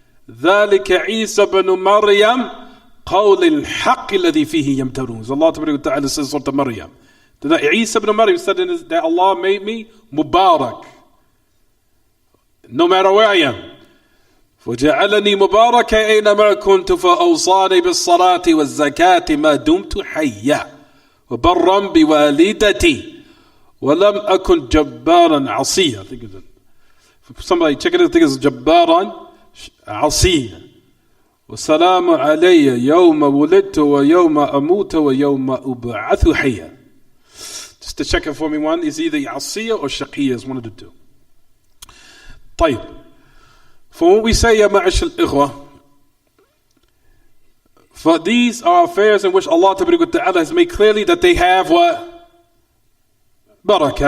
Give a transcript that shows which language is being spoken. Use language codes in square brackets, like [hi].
[ar] ذلك عيسى بن مريم قول الحق الذي فيه يمترون. [en] So Allah Ta'ala says Surah Maryam. That Isa ibn Maryam said that Allah made me Mubarak. No matter where I am. [ar] وجعلني مباركا أينما كنت فأوصاني بالصلاة والزكاة ما دمت حيا وبرا بوالدتي ولم أكن جبارا عصيا. [en] I think it's somebody check it. I think it's [ar] جبارا عصيا. والسلام علي يوم ولدت ويوم أموت ويوم أبعث حيا. [en] Just to check it for me, one is either عصيا or شقيا, is one of the two. [ar] طيب. [en] For when we say Ya Ma'ash al-Ikhwa, for these are affairs in which Allah Ta'ala has made clearly that they have what? Barakah.